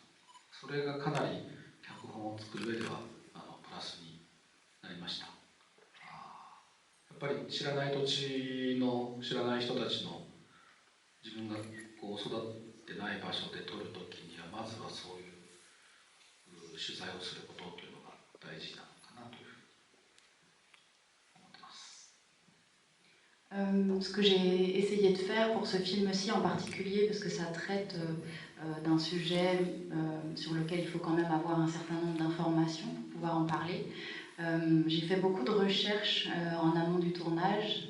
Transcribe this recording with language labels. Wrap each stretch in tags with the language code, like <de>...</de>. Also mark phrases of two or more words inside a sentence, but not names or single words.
<ja>それがかなり脚本を作る上ではプラスになりました。やっぱり知らない土地の知らない人たちの自分が育ってない場所で撮るときにはまずはそういう取材をすることというのが大事なのかなというふうに思ってます。</ja> <fr>Ce que j'ai essayé de faire pour ce film-ci en particulier, parce que ça traite d'un sujet sur lequel il faut quand même avoir un certain nombre d'informations pour pouvoir en parler. J'ai fait beaucoup de recherches en amont du tournage.</fr>